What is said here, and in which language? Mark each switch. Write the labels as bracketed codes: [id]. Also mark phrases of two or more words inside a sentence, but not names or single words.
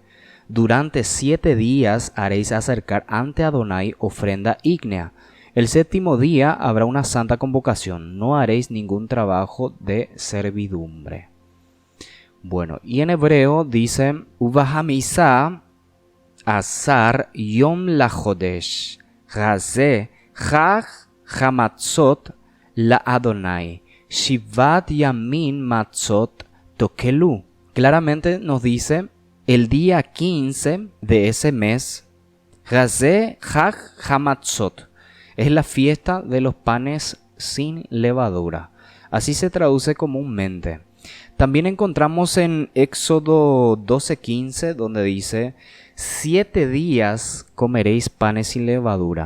[es] Durante 7 días haréis acercar ante Adonai ofrenda ígnea. El séptimo día habrá una santa convocación. No haréis ningún trabajo de servidumbre. Bueno, y en hebreo dice [he] ובחמשה עשר יום לחודש הזה חג המצות לה׳ שבעת ימים מצות תאכלו. [es] Claramente nos dice el día 15 de ese mes, [he] הזה חג המצות, [es] es la fiesta de los panes sin levadura. Así se traduce comúnmente. También encontramos en Éxodo 12:15 donde dice 7 días comeréis panes sin levadura.